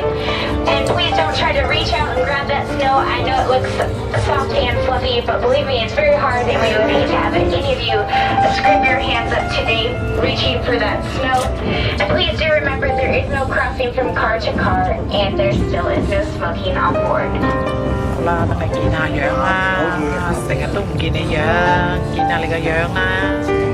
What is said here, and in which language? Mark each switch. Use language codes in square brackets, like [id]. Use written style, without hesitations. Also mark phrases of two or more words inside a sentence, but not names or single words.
[en] And please don't try to reach out and grab that snow. I know it looks soft and fluffy, but believe me, it's very hard, and we would hate to have any of you scrape your hands up today reaching for that snow. And please do remember there is no crossing from car to car, and there still is no smoking on board. [yue] 好啦，等你見下樣啦，成日都唔見你樣，見下你個樣啦。